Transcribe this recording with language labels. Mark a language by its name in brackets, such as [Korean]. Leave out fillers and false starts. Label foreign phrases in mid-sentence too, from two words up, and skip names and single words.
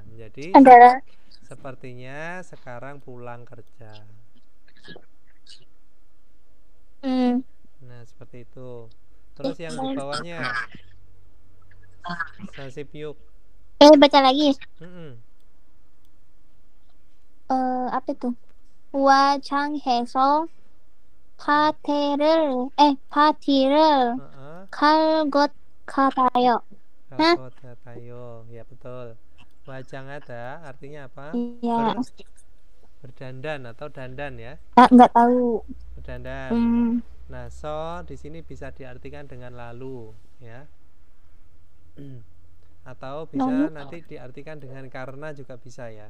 [Indonesian] Jadi sepertinya sekarang pulang kerja. Nah, seperti itu. Terus yang di bawahnya sasipyuk. Baca lagi. Apa itu? [Korean] 와장해서 파티를 갈 것 같아요. 것 같아요, [Indonesian] ya betul. Wajang ada artinya apa? Ya. Berdandan atau dandan ya? Nggak tahu. Berdandan. Nah, so di sini bisa diartikan dengan lalu ya. Atau bisa nanti diartikan dengan karena juga bisa ya.